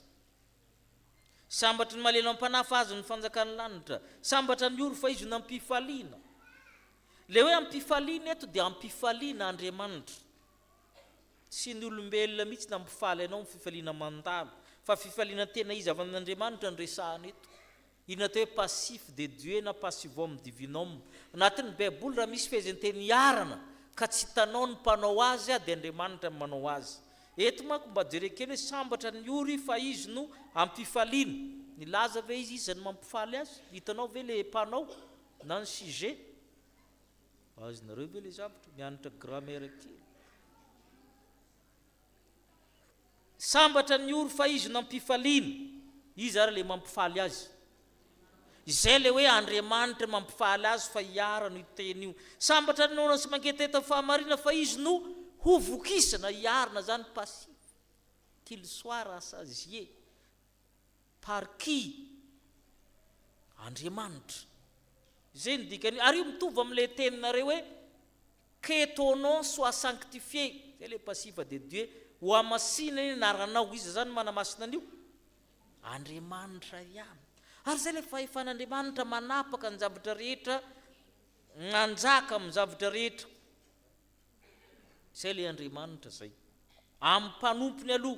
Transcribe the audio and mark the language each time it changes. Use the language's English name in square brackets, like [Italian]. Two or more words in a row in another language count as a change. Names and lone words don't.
[Malagasy] Sambatra ny malelo ampanafa azy ny fanjakany lanitra, sambatra ny oro fa izy nampifaliana. Le hoe ampifaliana eto dia ampifaliana Andriamanitra, sy ny olombelona mihitsy nampifaly anao ny fifaliana mandalo, fa fifaliana tena izy avy amin'Andriamanitra ny resahana eto. Iny atao hoe [French] passif de Dieu [Malagasy] na [Latin] passivum divinum. [Malagasy] Anatin'ny Baiboly raha misy fehezanteny iarana ka tsy hitanao ny mpanao azy dia Andriamanitra manao azy. Eto manko mba jerekely hoe sambatra ny ory fa izy no ampifaliana. Nilaza ve izy izany mampifaly azy? Hitanao ve le mpanao na ny sujet? Azonareo ve le zavatra mianatra grammaire kely? Sambatra ny ory fa izy no ampifaliana, izy ary le mampifaly azy. Izay le hoe Andriamanitra mampifaly azy fa iara no iteny io. Sambatra ny nona sy manketeta fahamarina fa izy no ho vokisana, iarina zany passif. [French] Qu'il soit rassasié par qui? [Malagasy] Andriamanitra. Zay ny dikany. Ary io mitovy amin'ilay teninareo hoe [French] que ton nom soit sanctifié, [Malagasy] zay le [French] passif de Dieu, [Malagasy] ho amasina iny naranao, izy zany manamasina an'io Andriamanitra ihany. Ary zay le fahefan'Andriamanitra manapaka ny zavatra rehetra, nanjaka amin'ny zavatra rehetra. Zay le Andriamanitra zay amin'ny mpanompony aloha.